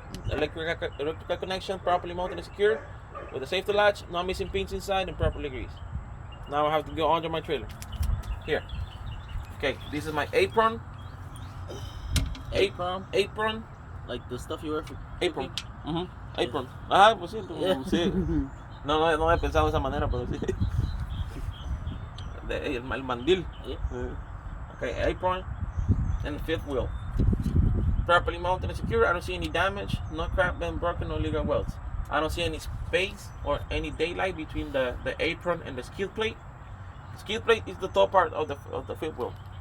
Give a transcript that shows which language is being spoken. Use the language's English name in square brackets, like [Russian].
[English] Electrical connection, properly mounted and secured with a safety latch, no missing pins inside, and properly greased. Now I have to go under my trailer. Here. Okay, this is my apron. Apron. Like the stuff you wear for apron. Apron. [Spanish] Ah, pues sí, sí. No he pensado de esa manera, pero sí. El mandil. [English] Okay, apron and fifth wheel. Properly mounted and secure. I don't see any damage, no crack, been broken, no legal welds. I don't see any space or any daylight between the apron and the skid plate. The skid plate is the top part of the fifth wheel.